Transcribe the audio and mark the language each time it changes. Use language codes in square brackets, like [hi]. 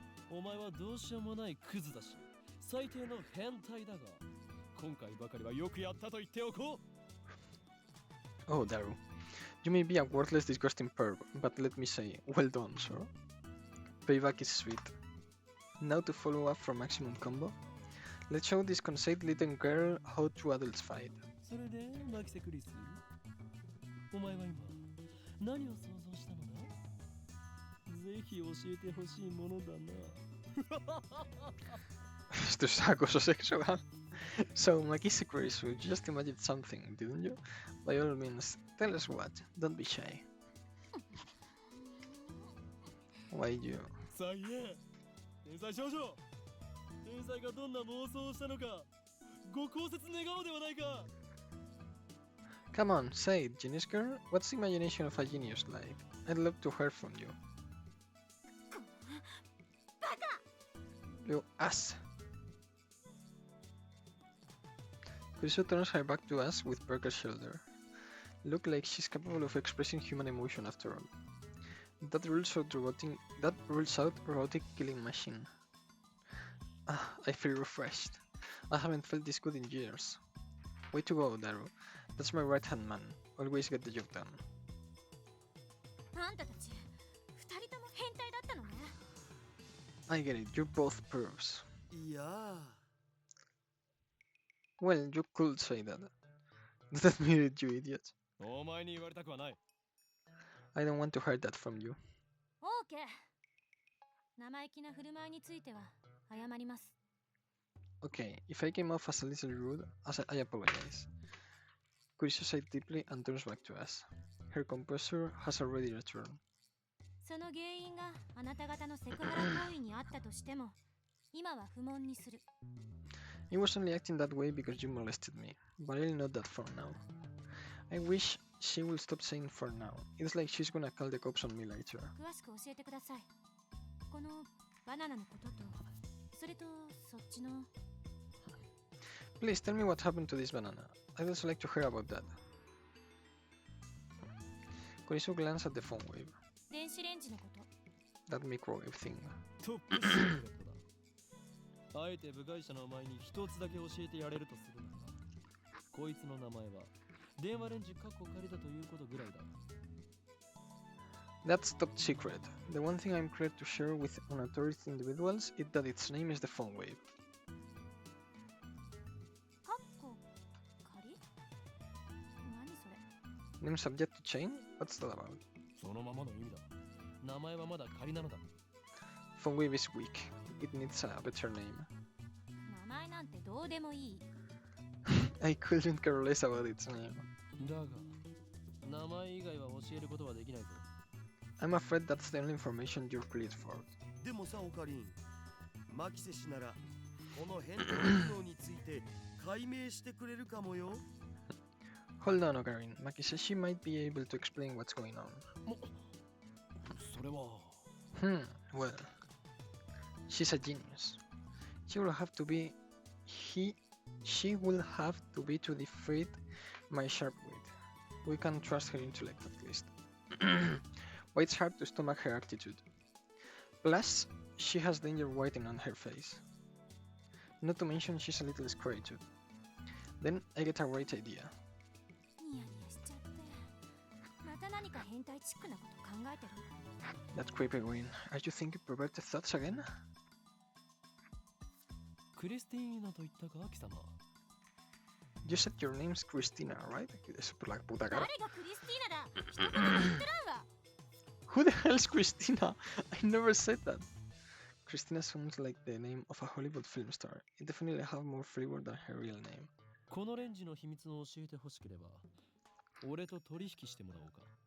[ja] お前はどうしようもないクズだし最低の変態だが今回ばかりはよくやったと言っておこう [en] Oh, Daru. You may be a worthless, disgusting perv, but let me say, well done, sir. Payback is sweet. Now to follow up from Maximum Combo, let's show this conceited little girl how two adults fight. [ja] それでマキセクリスお前は今何を想像したのだぜひ教えてほしいものだな [es] Esto es acoso sexual. [en] So, Makise-Kurisu, you just imagined something, didn't you? By all means, tell us what. Don't be shy. Why you? [ja] さあいえ天才少女天才がどんな妄想をしたのかご考説願おうではないか [en] Come on, say it, genius girl. What's the imagination of a genius like? I'd love to hear from you. You ass. Kurisu turns her back to us with Parker's shoulder. Look like she's capable of expressing human emotion after all. That rules out robotic killing machine. Ah, I feel refreshed. I haven't felt this good in years. Way to go, Daru. That's my right-hand man. Always get the job done. [ja] あんたたち二人とも変態だったのね [en] I get it, you're both pervs. [ja] いや [en] Well, you could say that. Does that mean it, you idiot? [ja] お前に言われたくはない [en] I don't want to hear that from you. [ja] オーケー生意気な振る舞いについては謝ります [en] Okay, if I came off as a little rude, I apologize. Kurisu sighed deeply and turns back to us. Her composure has already returned. [ja] その原因があなた方のセクハラ行為にあったとしても今は不問にする [en] He was only acting that way because you molested me, but I'll note that for now. I wish she will stop saying for now. It's like she's gonna call the cops on me later. [ja] 詳しく教えてくださいこのバナナのこととそれとそっちの [en] Please tell me what happened to this banana. I'd also like to hear about that. Kurisu glanced at the phone wave, [ja] 電子レンジのこと [en] that microwave thing. [ja] トップシークレットだあえて部外者のお前に一つだけ教えてやれるとするならこいつの名前は電話レンジカッコ仮だということぐらいだ [en] That's top secret. The one thing I'm clear to share with unauthoritative individuals is that its name is the phone wave. [ja] カッコ仮何それ [en] Name subject to change? What's that about? [ja] そのままの意味だ名前はまだ仮なのだ [en] Phone wave is weak. It needs a better name. [ja] 名前なんてどうでもいい [en] I couldn't care less about its name. [ja] だが名前以外は教えることはできないぞ [en] I'm afraid that's the only information you're cleared for. [ja] でもさオカリンマキセ氏ならこの変態機能について解明してくれるかもよ [en] Hold on, Ocarin. Maki says she might be able to explain what's going on. それは Well, she's a genius. She will have to be she will have to be to defeat my sharp wit. We can trust her intellect at least. But it's hard to stomach her attitude. Plus, she has danger waiting on her face. Not to mention she's a little scary too. Then I get a great idea. [ja] ニヤニヤしちゃって。また何か変態チックなこと考えてる？ [en] That creepy grin. Are you thinking perverted thoughts again? [ja] クリスティーナと言ったか貴様。 [en] You said your name's Christina, right? [es] Es por la puta [ja] 誰 [es] cara. [ja] がクリスティーナだ？一言も言ってらんわ。 [en] Who the hell's Christina? I never said that. Christina sounds like the name of a Hollywood film star. It definitely has more flavor than her real name. [ja] このレンジの秘密を教えてほしければ、俺と取引してもらおうか。